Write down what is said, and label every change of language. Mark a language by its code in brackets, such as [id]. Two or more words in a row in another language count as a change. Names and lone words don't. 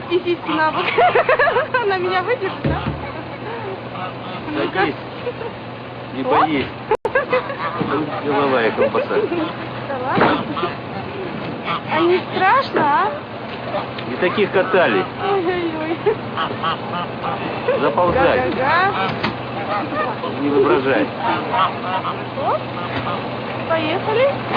[ru] И сиськи на бок. На меня выдержит, да? Садись. Не боись. Деловая колбаса. Да ладно. А не страшно, а? Не таких катали. Ой-ой-ой. Заползай. Га-га-га. Не воображай. Оп. Поехали.